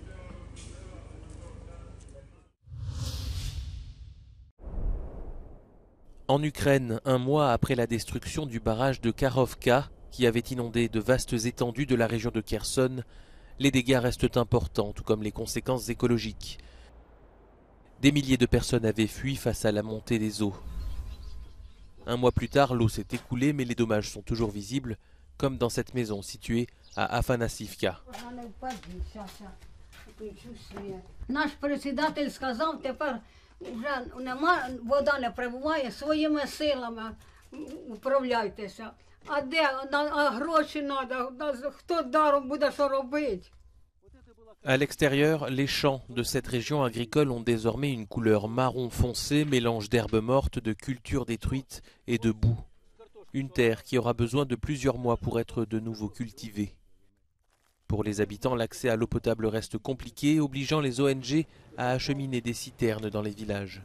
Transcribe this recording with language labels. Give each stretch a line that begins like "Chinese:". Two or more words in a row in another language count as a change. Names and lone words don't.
French: En Ukraine, un mois après la destruction du barrage de Karovka, qui avait inondé de vastes étendues de la région de Kherson, les dégâts restent importants, tout comme les conséquences écologiques. Des milliers de personnes avaient fui face à la montée des eaux. Un mois plus tard, l'eau s'est écoulée, mais les dommages sont toujours visibles, comme dans cette maison située à Афанасьевка.
Ukrainian: Наш председатель сказав, тепер вже нема, вода не прибуває, своїми силами управляйтеся. А де, а гроші треба, хто даром буде що робити?
French: À l'extérieur, les champs de cette région agricole ont désormais une couleur marron foncé, mélange d'herbes mortes, de cultures détruites et de boue. Une terre qui aura besoin de plusieurs mois pour être de nouveau cultivée. Pour les habitants, l'accès à l'eau potable reste compliqué, obligeant les ONG à acheminer des citernes dans les villages.